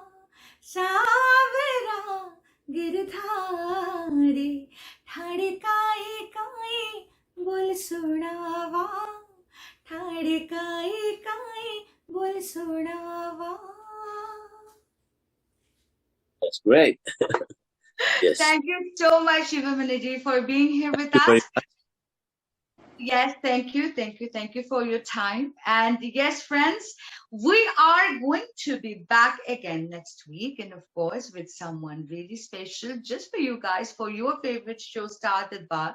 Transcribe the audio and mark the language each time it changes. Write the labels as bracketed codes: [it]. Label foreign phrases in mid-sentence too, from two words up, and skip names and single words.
[raj] गिरधारी ठाडे काई काई बोल सुनावा ठाडे काई काई बोल सुनावा. [en] That's great. Yes. Thank you so much, Shivamani, for being here with us. Yes, thank you for your time. And yes, friends, we are going to be back again next week, and of course with someone really special just for you guys, for your favorite show, Star Darbar.